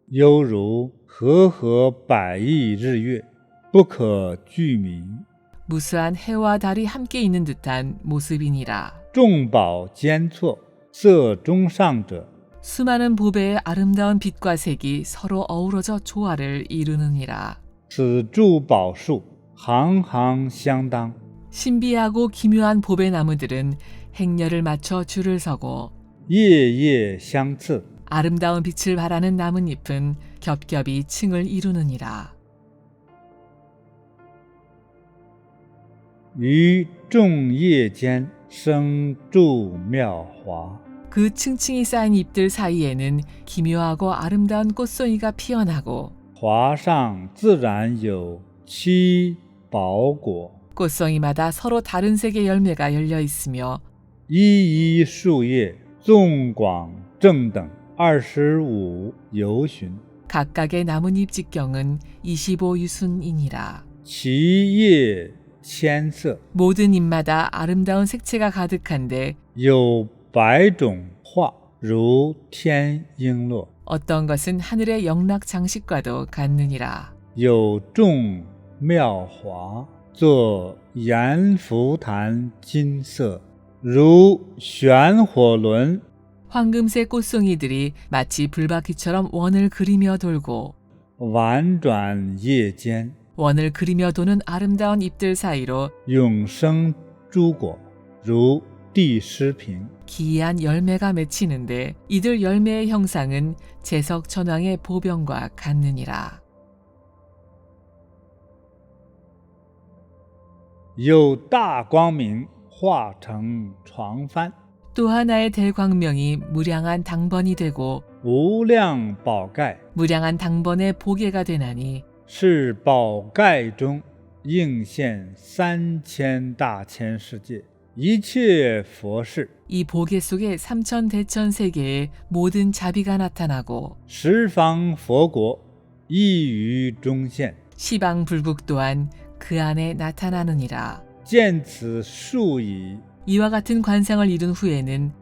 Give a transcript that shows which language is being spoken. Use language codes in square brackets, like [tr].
[zh] 犹如和合百亿日月，不可具名。 [ko] 무수한 해와 달이 함께 있는 듯한 모습이니라. [zh] 众宝间错，色中上者， [ko] 수많은 보배의 아름다운 빛과 색이 서로 어우러져 조화를 이루느니라. [zh] 此诸宝树行行相当， [ko] 신비하고 기묘한 보배 나무들은 행렬을 맞춰 줄을 서고 [zh] 叶叶相次， [ko] 아름다운 빛을 발하는 나뭇잎은 겹겹이 층을 이루느니라. [zh] 于众叶间生诸妙华。 [ko] 그 층층이 쌓인 잎들 사이에는 기묘하고 아름다운 꽃송이가 피어나고 [zh] 华上自然有七宝果， [ko] 꽃송이마다 서로 다른 색의 열매가 열려 있으며 [zh] 一一树叶纵广正等25由旬， [ko] 각각의 나뭇잎 직경은 25유순이니라. [zh] 其叶千色， [ko] 모든 잎마다 아름다운 색채가 가득한데 [zh] 有百种画，如天璎珞。 [ko] 어떤 것은 하늘의 영락 장식과도 같느니라. [zh] 有众妙华，作阎浮檀金色，如旋火轮。 [ko] 황금색 꽃송이들이 마치 불바퀴처럼 원을 그리며 돌고 [zh] 婉转叶间， [ko] 원을 그리며 도는 아름다운 잎들 사이로 [zh] 永生诸果，如地施品。 [ko] 기이한 열매가 맺히는데 이들 열매의 형상은 제석천왕의 보병과 같느니라. [zh] 有大光明化成床幡， [ko] 또 하나의 대광명이 무량한 당번이 되고 [zh] 无量宝盖， [ko] 무량한 당번의 보게가 되나니 [zh] 是宝盖中应现3000大千世界，一切佛事， [ko] 이 보게 속에 삼천대천세계의 모든 자비가 나타나고 [zh] 十方佛国一于中现。 [ko] 시방불국 또한 그 안에 나타나느니라. [zh] 见此数已， [ko] 이와 같은 관상을 이룬 후에는